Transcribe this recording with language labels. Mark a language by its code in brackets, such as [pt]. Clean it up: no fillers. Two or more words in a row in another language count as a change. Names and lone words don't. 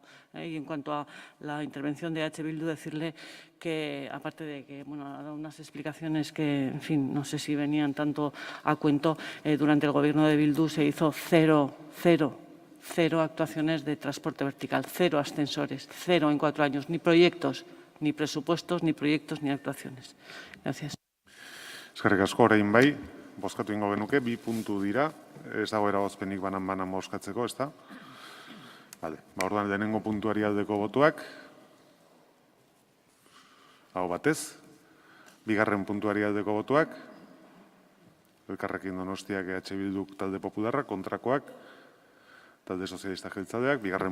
[es] Y en cuanto a la intervención de H. Bildu, decirle que, aparte de que ha dado unas explicaciones que, en fin, no sé si venían tanto a cuento, durante el gobierno de Bildu se hizo cero actuaciones de transporte vertical, 0 ascensores, 0 en 4 años, ni proyectos, ni presupuestos, ni proyectos, ni actuaciones. Gracias. [eu] Eskerrik asko, orain bai, bozkatu ingo genuke, 2 puntu dira, ez dago eragozpenik banan bozkatzeko, ez da? Vale, orduan lehenengo puntuari aldeko botuak, hau batez, 2. puntuari aldeko botuak, Elkarrekin Donostiak EH Bilduk talde popularrak, kontrakoak, talde sozialista jeltzaleak, 2.